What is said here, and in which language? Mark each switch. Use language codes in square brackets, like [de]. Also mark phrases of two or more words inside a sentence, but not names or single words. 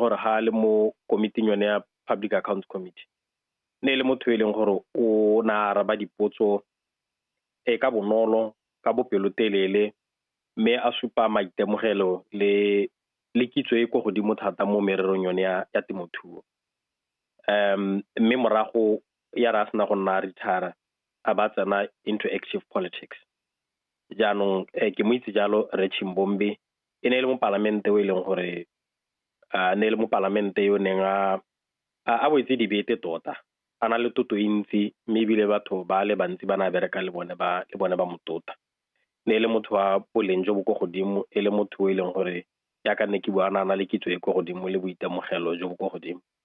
[tn] gore ha le mo committee yone ya public accounts committee ne le motho ile gore o na araba dipotso ka bonolo ka bopelotelele me a supa maitemogelo le kitso e go godimo thata mo mererong yone ya temothuo mme morago ya rasna go nna retire a ba tsena [en] into active politics [tn] jaanong ke mo itse jalo Re Chimbombi e ne le mo parlamente o ileng gore ne le mo parlamente yo neng a boetse dibete tota a na le toto e ntsi mme ebile batho ba le bantsi ba na bereka le bone ba motota ne e le motho wa boleng jo bo go godimo e le motho o e leng gore ya ka nne ke bua na le kitso e go godimo le boitemogelo jo bo go godimo